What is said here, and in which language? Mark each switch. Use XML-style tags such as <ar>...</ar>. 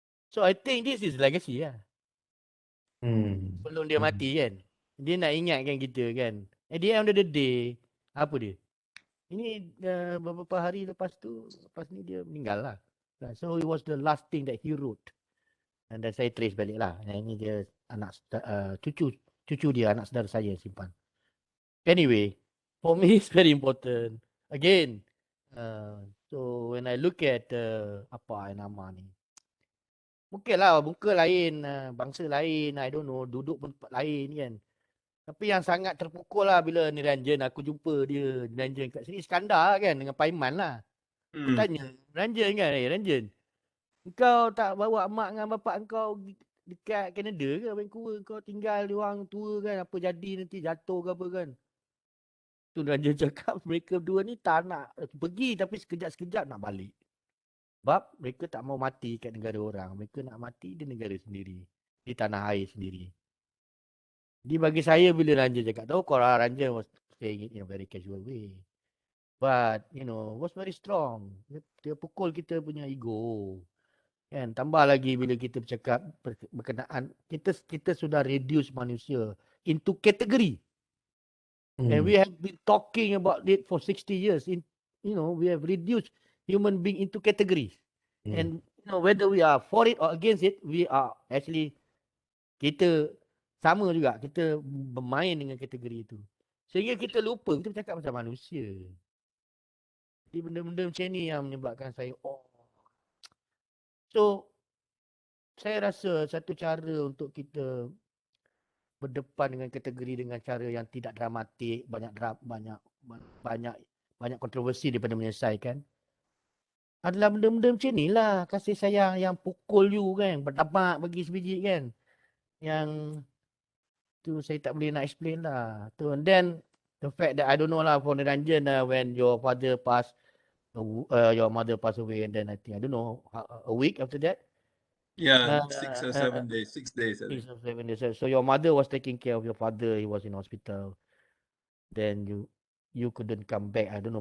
<en>So I think this is legacy lah.</en> <ms>Sebelum dia mati kan. Dia nak ingatkan kita kan.</ms> <en>At the end of the day,</en> <ms>apa dia? Ini beberapa hari lepas ni dia meninggal lah.</ms> <en>So it was the last thing that he wrote.</en> <ms>Dan saya trace balik lah. Ini dia anak cucu dia, anak saudara saya simpan.</ms> <en>Anyway, for me it's very important. Again, so when I look at</en> <ms>apa nama ni, mungkin lah muka lain, bangsa lain,</ms> <en>I don't know,</en> <ms>duduk pun tempat lain kan. Tapi yang sangat terpukul lah bila Niranjan, aku jumpa dia, Niranjan kat sini, Iskandar kan, dengan Paiman lah. Aku tanya, Niranjan kan, Niranjan, kau tak bawa mak dengan bapak kau dekat Canada ke, Vancouver, kau tinggal di orang tua kan, apa jadi nanti jatuh ke apa kan. Tu Niranjan cakap, mereka dua ni tak nak pergi tapi sekejap-sekejap nak balik. Sebab mereka tak mau mati kat negara orang, mereka nak mati di negara sendiri, di tanah air sendiri. Jadi bagi saya bila Ranjan cakap tahu korang</ms> <en>Ranjan was saying it in a very casual way. But you know was very strong.</en> <ms>Dia pukul kita punya ego. Kan tambah lagi bila kita bercakap berkenaan kita sudah reduce manusia into category.</ms> <en>And we have been talking about it for 60 years. We have reduced human being into categories. And whether we are for it or against it, we are actually</en> <ms>kita sama juga, kita bermain dengan kategori itu. Sehingga kita lupa, kita bercakap pasal manusia. Jadi benda-benda macam ni yang menyebabkan saya, So, saya rasa satu cara untuk kita berdepan dengan kategori dengan cara yang tidak dramatik, banyak kontroversi daripada menyelesaikan, adalah benda-benda macam ni lah. Kasih sayang yang pukul you kan, berdampak bagi sebiji kan. Yang tu saya tak boleh nak explain lah.</ms> <en>Tu, and then the fact that I don't know lah for Niranjan when your father passed, your mother passed away, and then I think I don't know a week after that. Yeah, 6 or 7 days. 6 days. I think. 6 or 7 days. So your mother was taking care of your father. He was in hospital. Then you couldn't come back. I don't know.</en>